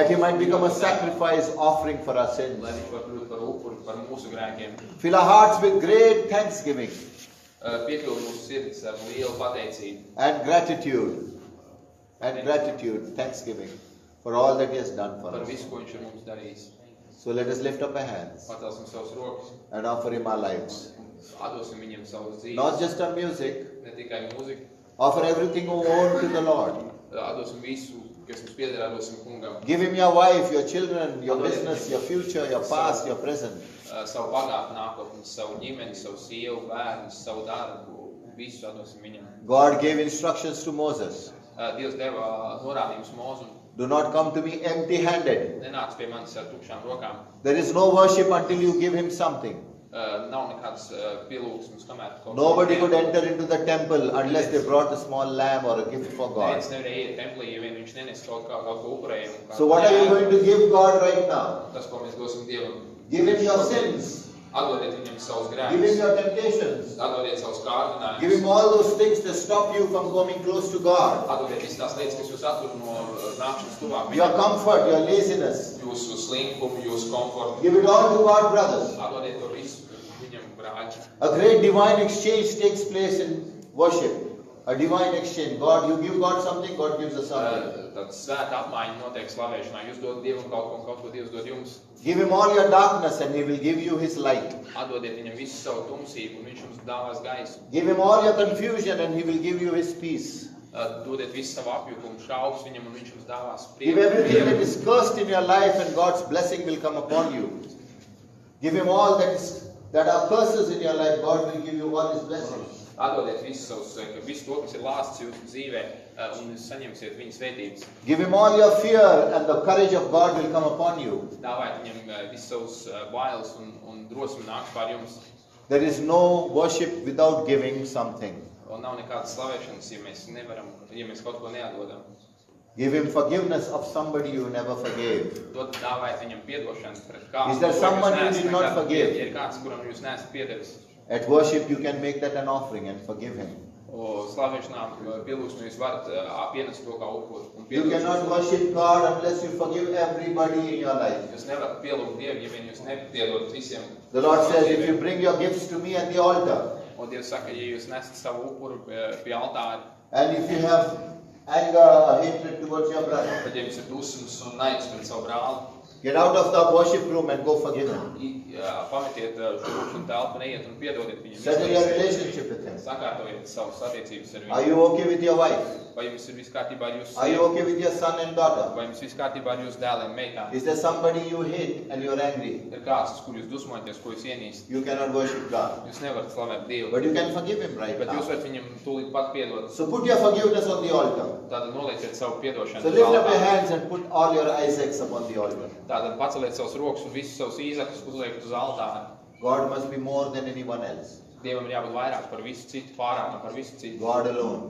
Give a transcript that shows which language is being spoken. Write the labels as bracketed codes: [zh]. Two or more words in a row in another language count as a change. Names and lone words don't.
[en] that He might become a [lv] mīļoto dēlu, [en] sacrifice offering for our sins. [lv] lai viņš var kļūt par upuri par mūsu grēkiem. [en] Fill our hearts with great thanksgiving [lv] Piepildu mūsu sirdis ar lielu pateicību. [en] and gratitude, thanksgiving for all that He has done for [lv] Par [en] us. [lv] visu, ko viņš ir mums darījis. [en] So let us lift up our hands [lv] Pacelsim savus rokas [en] and offer Him our lives. [lv] un atdosim viņam savus dzīves. [en] Not just our music, [lv] Ne tikai mūziku, [en] offer everything we own to the Lord. [lv] atdosim visu, kas mums pieder, atdosim kungam. [en] Give Him your wife, your children, your business, your future, your past, your present. [lv] Savu pagātni, nākotni, savu ģimeni, savu sievu, bērnus, savu darbu, visu atdosim viņam. [en] God gave instructions to Moses. [lv] Dievs deva norādījumus Mūzum. [en] Do not come to me empty-handed. [lv] Nenāc pie manis ar tukšām rokām. [en] There is no worship until you give Him something. [lv] Nav nekādas pielūgsmes, kamēr kaut [en] Nobody could enter into the temple unless they brought a small lamb or a gift for God. [lv] Neviens nevarēja iet templī, ja vien viņš nenes kaut ko upurējumu. [en] So what are you going to give God right now? [lv] Tas, ko mēs dosim Dievam. [en] Give Him your sins. [lv] Atdodiet viņam savus [en] Give Him [lv] grēkus. [en] your temptations. [lv] Atdodiet savus [en] Give [lv] kārdinājumus. [en] Him all those things that stop you from coming close to God. [lv] Atdodiet visas tās lietas, kas jūs attur no nākšanas tuvāk. [en] Your comfort, your laziness. [lv] Jūsu slinkumu, jūsu komfortu. [en] Give it all to God, brothers. [lv] Atdodiet to visu viņam, brāļi. [en] A great divine exchange takes place in worship. A divine exchange. God, you give God something, God gives us something. [lv] Tad svēta apmaiņa notiek slavēšanā. Jūs dod Dievam kaut ko Dievs dod jums. [en] Give Him all your darkness and He will give you His light. [lv] Atdodiet viņam visu savu tumsību un viņš jums dāvās gaisu. [en] Give Him all your confusion and He will give you His peace. [lv] Dodiet visu savu apjukumu, šaubas viņam un viņš jums dāvās [en] Give everything that is cursed in your life and God's blessing will come upon you. Give Him all that are curses in your life, God will give you all His blessings. [lv] Atdodiet visu to, kas ir lāsts jūsu dzīvē, un saņemsiet viņa svētības. [en] Give Him all your fear and the courage of God will come upon you. [lv] Dāvājiet viņam visus savus bailes un drosmi nāks pār jums. [en] There is no worship without giving something. [lv] Un nav nekādas slavēšanas, ja mēs kaut ko neatdodam. [en] Give Him forgiveness of somebody you never forgave. [lv] Dāvājiet viņam piedošanu pret kādu. [en] Is there someone you did not forgive? [lv] Ja ir kāds, kuram jūs neesat piedevis. [en] At worship you can make that an offering and forgive him. [lv] Slavēšanā pielūgsmē jūs varat pienest to kā upuri. [en] You cannot worship God unless you forgive everybody in your life. [lv] Jūs nevarat pielūgt Dievu, ja vien jūs nepiedod visiem. [en] The Lord says, if you bring your gifts to me at the altar, [lv] Un Dievs saka, ja jūs nesat savu upuru pie altāra, [en] and if you have anger or hatred towards your brother, [lv] tad ja jums ir dusmas un naids pret savu brāli, [en] get out of the worship room and go forgive him. [lv] pametiet šo lūkšanu telpu, neiet un piedodiet viņam. [en] Settle your relationship with him. [lv] Sakārtojiet savas attiecības ar [en] Are [lv] viņu. [en] you okay with your wife? [lv] Vai jums ir viss kārtībā ar jūsu [en] Are you [lv] sievu? [en] okay with your son and daughter? [lv] Vai jums viss kārtībā ar jūsu dēliem, meitām? [en] Is there somebody you hate and you're angry? [lv] Ir kāds, uz kur jūs dusmojaties, ko jūs ienīstat? [en] You cannot worship God. [lv] Jūs nevarat slavēt Dievu, [en] But you can forgive him right [lv] bet jūs [en] now. [lv] varat viņam tūlīt pat piedot. [en] So put your forgiveness on the altar. [lv] Tātad nolieciet savu piedošanu. [en] So lift up your hands and put all your Isaacs upon the altar. [lv] Tātad paceliet savus rokas un visus savus īzakus uzliekat uz altāra. [en] God must be more than anyone else. [lv] Dievam ir jābūt vairāk par visu citu, pārāk par visu citu. [en] God alone.